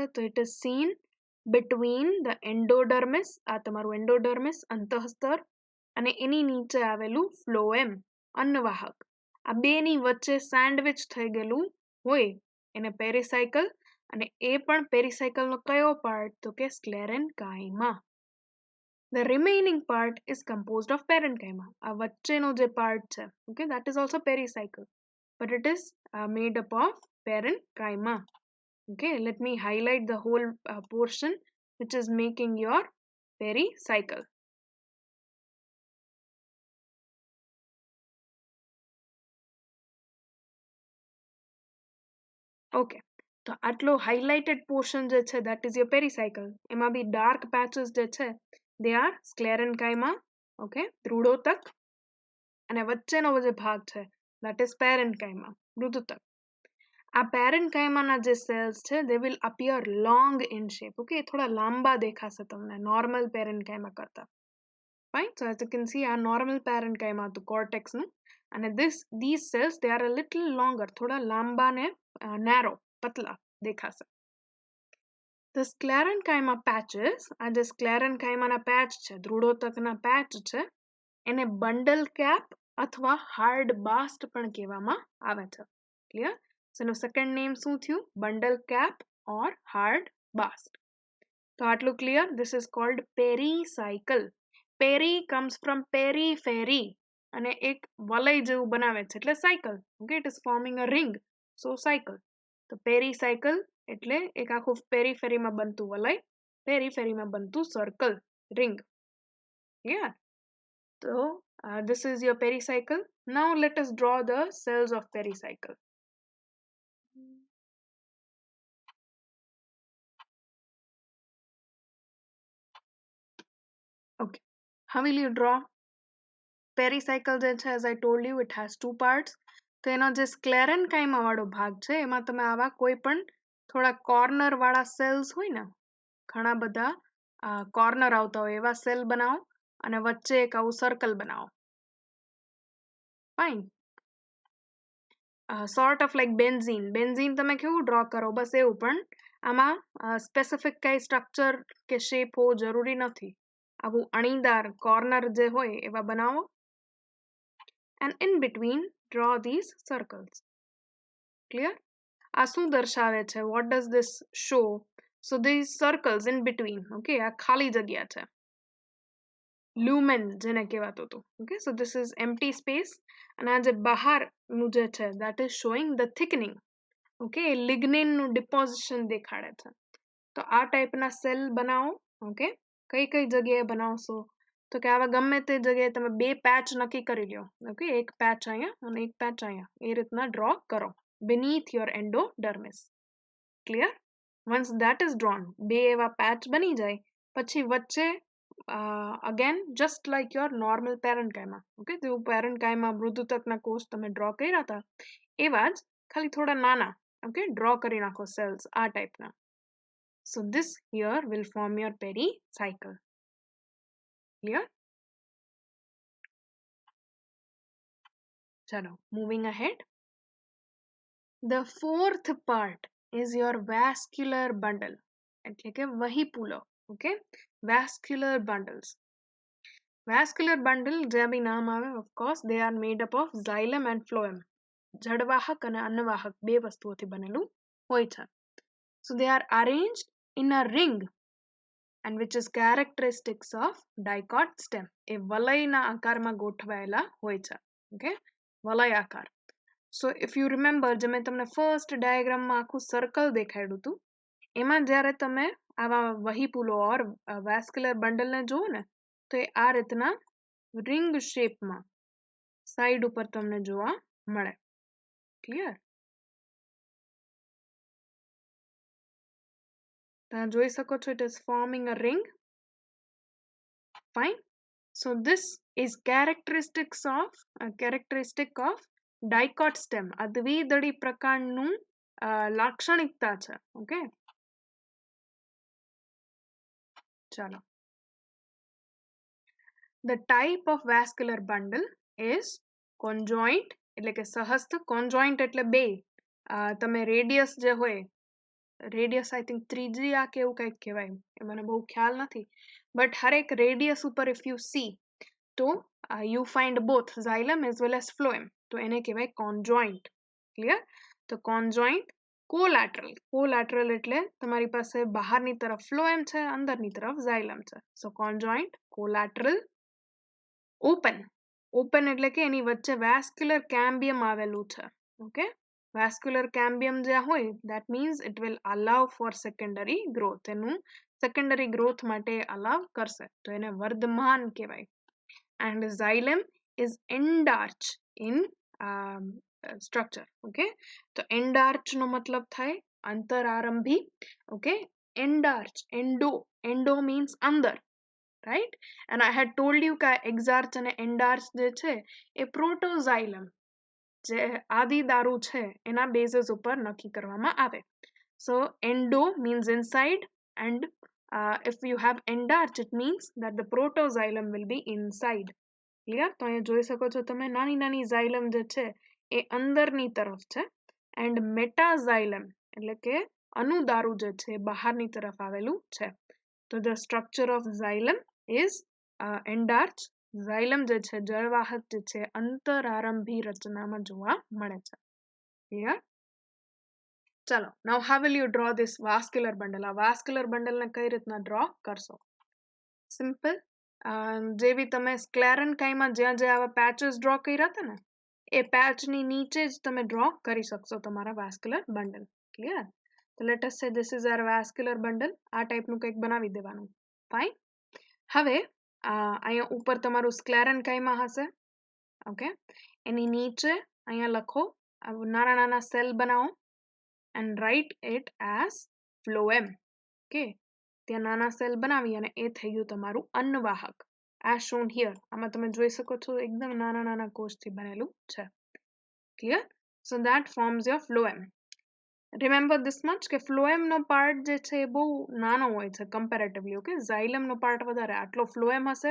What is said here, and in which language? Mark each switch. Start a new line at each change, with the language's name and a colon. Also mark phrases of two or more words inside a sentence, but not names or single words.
Gujarati: તો
English: it is seen between the endodermis,
Gujarati: આ તમારું એન્ડોડર્મિસ અંતઃસ્તર, અને એની નીચે આવેલું ફ્લોએમ અન્નવાહક. આ બેની વચ્ચે સેન્ડવિચ થઈ ગયેલું હોય એને પેરીસાયકલ. અને એ પણ પેરીસાયકલનો કયો પાર્ટ? તો કે સ્ક્લેરેન્કાઇમા.
English: The remaining part is composed of parenchyma.
Gujarati: આ વચ્ચેનો જે પાર્ટ છે,
English: okay, that is also pericycle, but it is made up of parenchyma. Okay, let me highlight the whole portion which is making your pericycle. Okay,
Gujarati: તો આટલો
English: highlighted portion
Gujarati: જે છે
English: that is your pericycle.
Gujarati: એમાં બી
English: dark patches
Gujarati: જે છે
English: they are sclerenchyma.
Gujarati: Okay, દૃઢોતક. અને વચ્ચેનો જે ભાગ છે
English: that is parenchyma,
Gujarati: મૃદુતક. આ પેરેન્કાઇમાના જે સેલ્સ છે
English: they will appear long in shape.
Gujarati: Okay, થોડા લાંબા દેખાશે તમને નોર્મલ પેરેન્કાઇમા કરતા.
English: Fine, so as you can see,
Gujarati: આ નોર્મલ પેરેન્કાઇમા હતું કોર્ટેક્સનું, અને
English: these cells they are a little longer,
Gujarati: થોડા લાંબા ને narrow, પતલા દેખાશે.
English: The sclerenchyma patches,
Gujarati: આ જે સ્ક્લેરેન્કાઇમાના પેચ છે, દૃઢોતકના પેચ છે, એને બંડલ કેપ અથવા હાર્ડ બાસ્ટ પણ કહેવામાં આવે છે. ક્લિયર?
English: So, no second name
Gujarati: શું થયું?
English: Bundle cap or hard bast.
Gujarati: તો આટલું ક્લિયર?
English: This is called pericycle. Peri comes from periphery
Gujarati: અને એક વલય જેવું બનાવે છે એટલે સાયકલ. ઓકે,
English: it is forming a ring, so cycle.
Gujarati: તો pericycle એટલે એક આખું પેરીફેરીમાં બનતું વલય, પેરીફેરીમાં બનતું સર્કલ,
English: ring. Yeah. So this is your pericycle. Now let us draw the cells of pericycle. Okay, how will you draw?
Gujarati: Pericycle જે છે,
English: as I told you, it has two parts.
Gujarati: તો એનો જે સ્ક્લેરેન્કાઇમા વાળો ભાગ છે એમાં તમે આવા કોઈ પણ થોડા કોર્નર વાળા સેલ્સ હોય ને, ઘણા બધા કોર્નર આવતા હોય એવા સેલ બનાવો અને વચ્ચે એક આવું સર્કલ બનાવો.
English: Fine. Sort of like benzene.
Gujarati: બેન્ઝીન તમે કેવું ડ્રો કરો, બસ એવું, પણ આમાં સ્પેસિફિક કઈ સ્ટ્રક્ચર કે શેપ હોવો જરૂરી નથી. આવું અણીદાર કોર્નર જે હોય એવા બનાવો.
English: And in between draw these circles. Clear?
Gujarati: આ શું દર્શાવે છે?
English: What does this show? So these circles in between,
Gujarati: okay, આ ખાલી જગ્યા છે. Lumen જેને કહેવાતું હતું.
English: Okay, so this is empty space.
Gujarati: અને આ જે બહારનું જે છે,
English: that is showing the thickening.
Gujarati: Okay, lignin નું deposition દેખાડે છે. તો આ ટાઈપના સેલ બનાવો. ઓકે, કઈ કઈ જગ્યાએ બનાવશો? તો કે આવા ગમે તે જગ્યાએ તમે બે પેચ નક્કી કરી લ્યો. ઓકે, એક પેચ અહીંયા અને એક પેચ અહીંયા, એ રીતના ડ્રો કરો
English: beneath your endodermis. Clear? Once that is drawn,
Gujarati: બે એવા પેચ બની જાય પછી વચ્ચે
English: again just like your normal parenchyma.
Gujarati: ઓકે, જેવું parenchyma મૃદુતકના કોષ તમે ડ્રો કર્યા હતા એવા જ, ખાલી થોડા નાના. ઓકે, ડ્રો કરી નાખો સેલ્સ આ ટાઈપના.
English: So this here will form your pericycle. Clear? Chalo, moving ahead. The fourth part is your vascular bundle.
Gujarati: એટલે કે વહીપુલો.
English: Okay, vascular bundles.
Gujarati: Vascular bundle જે બી નામ આવે,
English: of course they are made up of xylem and phloem.
Gujarati: જડવાહક અને અન્નવાહક બે વસ્તુઓથી બનેલું હોય છે.
English: So they are arranged in a ring and which is characteristics of dicot stem.
Gujarati: એ વલયના આકારમાં ગોઠવાયેલા હોય છે. Okay, વલય આકાર.
English: So if you remember,
Gujarati: જે મેં તમને ફર્સ્ટ ડાયાગ્રામમાં આખું સર્કલ દેખાડ્યું હતું, એમાં જ્યારે તમે આવા વહીપુલો ઓર વેસ્ક્યુલર બંડલને જુઓ ને, તો એ આ રીતના રિંગ શેપમાં સાઈડ ઉપર તમને જોવા મળે. ક્લિયર? તમે જોઈ શકો છો,
English: it is forming a ring. Fine. So this is characteristic of dicot stem.
Gujarati: આ દ્વિદળી પ્રકારનું લાક્ષણિકતા છે. ઓકે, ચાલો.
English: The type of vascular bundle is conjoint,
Gujarati: એટલે કે સહસ્થ. conjoint એટલે બે. તમે રેડિયસ જે હોય,
English: radius I think
Gujarati: ત્રિજ્યા કે એવું કંઈક કહેવાય, એ મને બહુ ખ્યાલ નથી, બટ હરેક રેડિયસ ઉપર
English: if you see
Gujarati: તો
English: you find both xylem as well as phloem,
Gujarati: તો એને કહેવાય conjoint. ક્લિયર? તો conjoint. કોલાટરલ એટલે તમારી પાસે બહારની તરફ phloem છે, અંદરની તરફ xylem છે. સો conjoint, collateral. ઓપન એટલે કે એની વચ્ચે વેસ્ક્યુલર કેમ્બિયમ આવેલું છે. ઓકે, વેસ્ક્યુલર કેમ્બિયમ જ્યાં હોય,
English: that means it will allow for secondary growth.
Gujarati: એનું સેકન્ડરી ગ્રોથ માટે અલાવ કરશે, તો એને વર્ધમાન કહેવાય.
English: and xylem is endarch in structure.
Gujarati: ઓકે, તો endarch નો મતલબ થાય અંતરારંભી. ઓકે,
English: endarch, endo means અંદર, right? And I had told you
Gujarati: કે exarch અને endarch જે છે એ પ્રોટોઝાઇલમ જે આદિ દારૂ છે એના બેઝિસ ઉપર નક્કી કરવામાં આવે.
English: So endo means inside and if you have endarch it means that the protoxylem will be inside. Clear?
Gujarati: તો અહીંયા જોઈ શકો છો તમે, નાની નાની xylem જે છે એ અંદરની તરફ છે
English: and metaxylem
Gujarati: એટલે કે અનુદારું જે છે બહારની તરફ આવેલું છે.
English: તો the structure of xylem is endarch.
Gujarati: xylem જે છે, જળવાહક જે છે, અંતરારંભી રચનામાં જોવા મળે છે. Clear? ચાલો,
English: now how will you draw this vascular bundle?
Gujarati: આ vascular bundle ને કઈ રીતના draw કરશો? સિમ્પલ, જેવી તમે સ્ક્લેરેન્કાઈમાં જ્યાં જ્યાં આવા પેચીસ ડ્રો કર્યા હતા ને, એ પેચની નીચે જ તમે ડ્રો કરી શકશો તમારા વાસ્ક્યુલર બંડલ. ક્લિયર?
English: તો let us say this is our vascular bundle.
Gujarati: આ ટાઈપનું કંઈક બનાવી દેવાનું. ફાઇન. હવે અહીંયા ઉપર તમારું સ્ક્લેરેન્કાઈમાં હશે. ઓકે, એની નીચે અહીંયા લખો, નાના નાના સેલ બનાવો
English: and write it as phloem.
Gujarati: ઓકે, ત્યાં નાના સેલ બનાવી અને એ થઈ ગયું તમારું અન્નવાહક.
English: as shown here.
Gujarati: આમાં તમે જોઈ શકો છો એકદમ નાના નાના કોષથી બનેલું છે. ક્લિયર?
English: so that forms your phloem. remember this much
Gujarati: કે phloem નો પાર્ટ જે છે એ બહુ નાનો હોય છે comparatively. ઓકે, xylem નો પાર્ટ વધારે. આટલો phloem હશે.